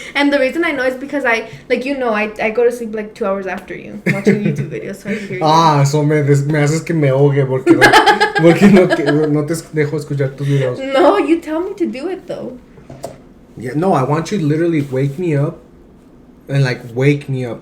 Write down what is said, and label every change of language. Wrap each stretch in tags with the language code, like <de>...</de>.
<en>And the reason I know is because I go to sleep like 2 hours after you watching YouTube videos, so I hear you.</en> <es>So me haces que me ahogue porque no te dejo escuchar tus videos.</es> <en>No, you tell me to do it though. Yeah, no, I want you to literally wake me up and like wake me up.</en>